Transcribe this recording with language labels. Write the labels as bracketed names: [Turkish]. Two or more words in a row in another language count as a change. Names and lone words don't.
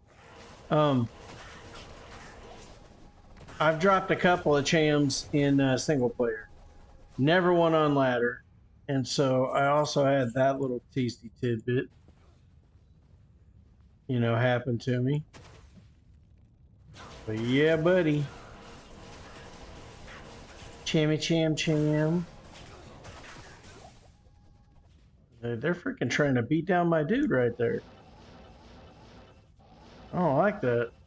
[English] I've dropped a couple of chams in single player. Never one on ladder. And so I also had that little tasty tidbit, you know, happen to me. But yeah, buddy. Chammy cham cham. They're freaking trying to beat down my dude right there. I don't like that.